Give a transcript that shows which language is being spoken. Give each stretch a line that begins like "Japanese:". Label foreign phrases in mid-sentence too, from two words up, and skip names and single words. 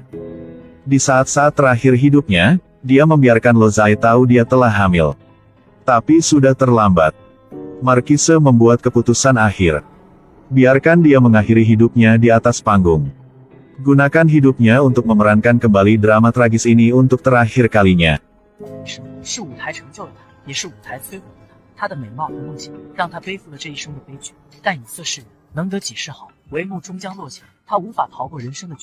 Indonesian: Di saat-saat terakhir hidupnya, dia membiarkan Lozai tahu dia telah hamil. Tapi sudah terlambat. Marquise membuat keputusan akhir. Biarkan dia mengakhiri hidupnya di atas panggung. Gunakan hidupnya untuk memerankan kembali drama tragis ini untuk terakhir kalinya.
Chinese: 是舞台成就了他，也是舞台摧毁了他。他的美貌和梦想让他背负了这一生的悲剧，但以色侍人能得几世好，帷幕终将落下，他无法逃过人生的绝